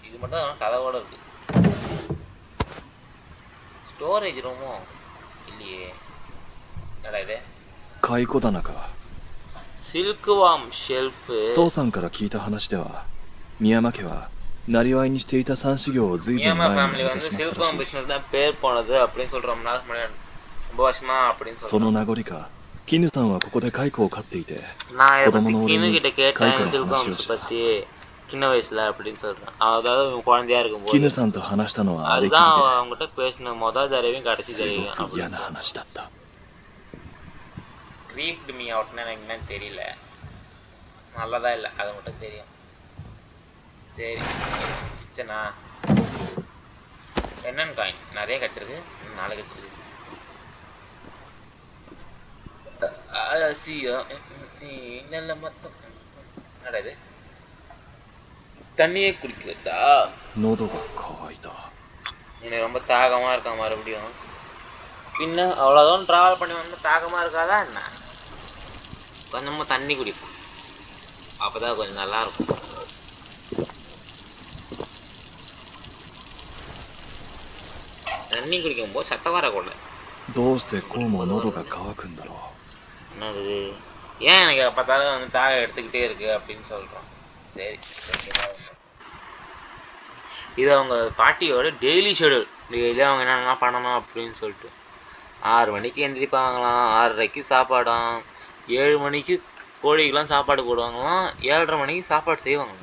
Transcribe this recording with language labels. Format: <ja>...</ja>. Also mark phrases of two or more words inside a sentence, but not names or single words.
<ta>தான் கதவோட இருக்கு.</ta> <en>storage roomo</en> <ta>இல்லையே. என்னடா இது?</ta> <ja>蚕棚か。</ja> <en>silk worm shelf.</en> <ja>父さんから聞いた話では、宮山家はなりわいにしていた三修行を随分</ja> <ta>மியாமா</ta> <ja>前に</ja> <ta>ஃபேமிலி</ta> <ja>やめて</ja> <ta>வந்து</ta> <ja>しまっ</ja> <ta>சில்க்</ta> <ja>たら</ja> <ta>வார்ம்</ta> <ja>しい。</ja> <ta>பிசினஸ் தான் பேர் போனது அப்படின்னு சொல்ற. ரொம்ப நாளுக்கு முன்னாடி, ரொம்ப வருஷமா அப்படின்னு</ta> <ja>その</ja> <ta>சொல்றாங்க.</ta> <ja>名残か、絹さんはここで蚕を飼っていて、</ja> <ta>நான் இதை</ta> <ja>子供</ja> <ta>பத்தி</ta> <ja>の俺</ja> <ta>கின்னு</ta> <ja>に</ja> <ta>கிட்ட</ta> <ja>蚕</ja> <ta>கேட்டேன்.</ta> <ja>の</ja> <ta>சில்க்</ta> <ja>話を</ja> <ta>வார்ம்ஸ்</ta> <ja>した。</ja> <ta>பத்தி சின்ன வயசுல அப்படின்னு சொல்றான். அதாவது இவன் குழந்தையா இருக்கும்போது</ta> <ja>絹さんと話したのはあれきり</ja> <ta>அதுதான்</ta> <ja>で、</ja> <ta>அவங்ககிட்ட பேசின முதல் தடவையும் கடைசி</ta> <ja>すご</ja> <ta>தடவையும்</ta> <ja>く嫌</ja> <ta>அப்படின்னு</ta> <ja>な話だった。</ja> <en>creeped me outனா</en> <ta>எனக்கு என்னன்னு தெரியல. நல்லதா இல்லை, அது மட்டும் தெரியும். சரி, கிச்சனா என்னன்னு காயின் நிறைய கிடச்சிருக்கு. 4 கிடச்சிருக்கு. நல்ல மொத்தம் நடது. தண்ணியே குடிக்கிறதா?</ta> <ja>喉が渇いた。</ja> <ta>எனக்கு ரொம்ப தாகமாக இருக்கா மறுபடியும். பின்ன அவ்வளோதான் ட்ராவல் பண்ணி வந்து தாகமாக இருக்காதா என்ன? கொஞ்சமாக தண்ணி குடிப்போம், அப்போ தான் கொஞ்சம் நல்லாயிருக்கும். தண்ணி குடிக்கும்போது சத்தம் வரக்கூடாது.</ta> <ja>どうしてこうも喉が渇くんだろう。</ja> <ta>என்னது ஏன் எனக்கு பார்த்தாலும் வந்து தாகம் எடுத்துக்கிட்டே இருக்கு அப்படின்னு சொல்கிறோம். சரி, இது அவங்க பாட்டியோட</ta> <en>daily schedule.</en> <ta>டெய்லி அவங்க என்னென்ன பண்ணணும் அப்படின்னு சொல்லிட்டு 6 மணிக்கு எந்திரிப்பாங்களாம், 6:30க்கு சாப்பாடாம், 7 மணிக்கு கோழிக்கெலாம் சாப்பாடு போடுவாங்களாம், 7:30 மணிக்கு சாப்பாடு செய்வாங்களாம்.</ta>